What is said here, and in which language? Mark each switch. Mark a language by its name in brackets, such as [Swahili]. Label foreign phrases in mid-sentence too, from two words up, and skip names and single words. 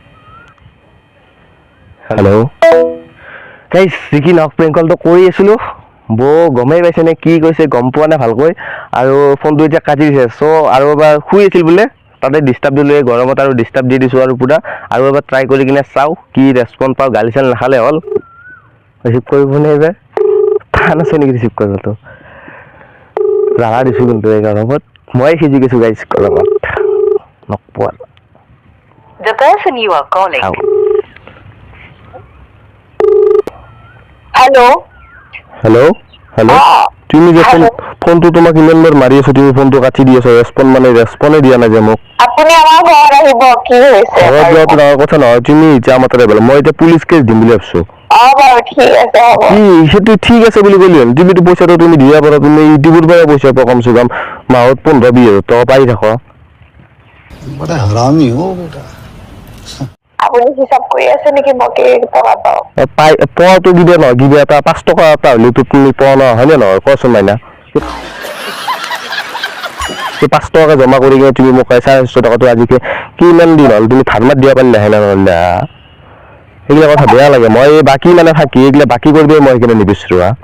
[Assamese] হেল্ল' গাইছ কি নহওক [English] prank call [Assamese] কৰি আছিলো গমেই পাইছে নে কি কৈছে গম পোৱা নাই ভালকৈ আৰু ফোনটো এতিয়া কাটি দিছে আৰু এবাৰ শুই আছিল বোলে তাতে ডিষ্টাৰ্ব দিলোঁ এই গৰমত আৰু ডিষ্টাৰ্ব দি দিছোঁ আৰু পুৰা আৰু এবাৰ ট্ৰাই কৰি কিনে চাওঁ কি ৰেচপন্স পাওঁ গালি চালি নাখালে হ'ল ৰিচিভ কৰিবনে এইবাৰ টান আছে নেকি ৰিচিভ কৰিবতো জানা দিছোঁ কিন্তু এই গৰমত মই সিজি গৈছোঁ গাইছ গৰমত নকোৱা [English] The person you are calling. Hello. [Assamese] হেল্ল' তুমি যে ফোনটো তোমাক ইমান বাৰ মাৰি আছো তুমি ফোনটো কাটি দি আছো ৰেছপনে দিয়া নাই যে মোক আপুনি আমাৰ ঘৰত আহিব কি হৈছে ঘৰত যোৱাটো ডাঙৰ কথা নহয় তুমি এতিয়া আমাৰ তাতে মই এতিয়া পুলিচ কেছ দিম বুলি ভাবিছো বাৰু ঠিক আছে হ'ব কি সেইটো ঠিক আছে বুলি ক'লি হ'ল তুমিতো পইচাটো তুমি দিয়া পাৰা তুমি ইউটিউবৰ পৰাই পইচা পোৱা কমচে কম মাহত 15-20 টকা পাই থাকা [Hindi] बड़ा हरामी हो बेटा [Assamese] আপুনি হিচাপ কৰি আছে নেকি মই কেই টকা পাওঁ পাই পোৱাটো দিবা নহয় কিবা এটা 5 টকা এটা হ'লেতো তুমি পোৱা নহয় হয়নে নহয় কোৱাচোন মাইনা 5 টকা জমা কৰি কিনে তুমি মোক 450 টকাটো আজিকে কিমান দিন হ'ল তুমি ধাৰ মাত দিয়া পাৰিলা হেনা নহ'লে এইগিলা কথা বেয়া লাগে মই বাকী মানে থাকি এইগিলা বাকী কৰিবই মই সেইকাৰণে নিবিচাৰো